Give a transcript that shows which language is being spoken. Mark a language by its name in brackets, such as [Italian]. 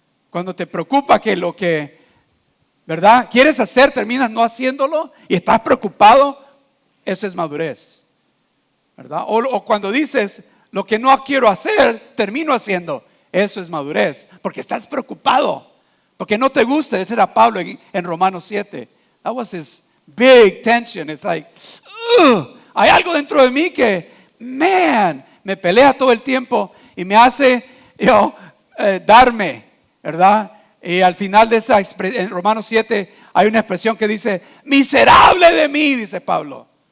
[Spanish] Cuando te preocupa que lo que, ¿verdad?, quieres hacer, terminas no haciéndolo y estás preocupado, eso es madurez, ¿verdad? O cuando dices, lo que no quiero hacer, termino haciendo, eso es madurez, porque estás preocupado, porque no te gusta. Ese era Pablo en Romanos 7. [English] That was his big tension. It's like, [Spanish] hay algo dentro de mí que, me pelea todo el tiempo y me hace, darme, ¿verdad? Y al final de esa expresión, en Romanos 7, hay una expresión que dice, miserable de mí, dice Pablo.